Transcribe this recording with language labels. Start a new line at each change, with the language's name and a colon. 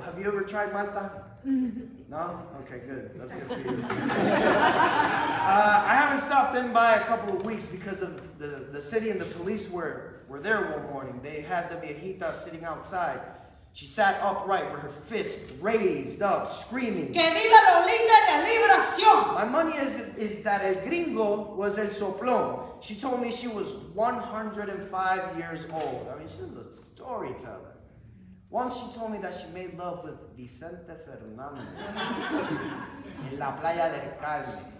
English: Have you ever tried Malta? No? Okay, good. That's good for you. I haven't stopped in by a couple of weeks because of the city and the police were there one morning. They had the viejita sitting outside. She sat upright with her fist raised up, screaming.
Spanish: Que viva la linda y la liberación.
English: My money is that El Gringo was El Soplón. She told me she was 105 years old. I mean, she was a storyteller. Once she told me that she made love with Vicente Fernández
Spanish: en la playa del Carmen.